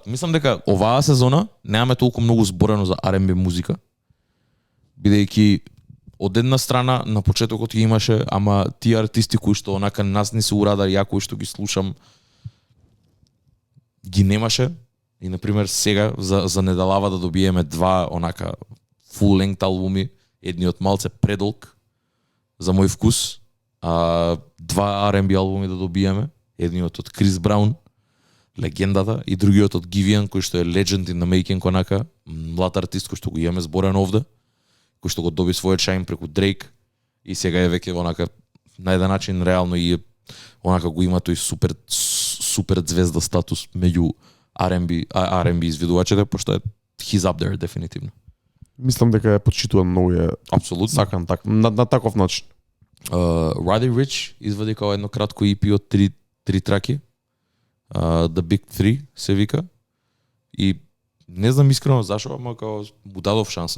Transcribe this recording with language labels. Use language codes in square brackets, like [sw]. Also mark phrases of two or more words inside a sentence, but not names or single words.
[mk] Мислам дека оваа сезона немаме толку многу зборено за R&B музика. Бидејќи од една страна на почетокот ги имаше, ама тие артисти кои што онака нас не се урадари, ја кои што ги слушам, ги немаше. И например сега за неделава да добиеме два онака [en] full length [mk] албуми, едниот малце предолг за мој вкус, два R&B албуми да добиеме, едниот од Крис Браун, легендата, и другиот од Giveon, кој што е [en] legend in the making, [mk] онака млад артист кој што го имаме зборен овде, кој што го доби својот шајн преку Дрейк, и сега е веќе онака на еден начин реално и онака го има тој супер звезда статус меѓу R&B извидувачите, пошто е [en] he's up there [mk] дефинитивно. Мислам дека е почитуван многу, е апсолутно сакан на таков начин. Roddy Ricch извади као едно кратко EP од три траки. The Big Three се вика. И не знам искрено зашо, ама као му дадов шанса.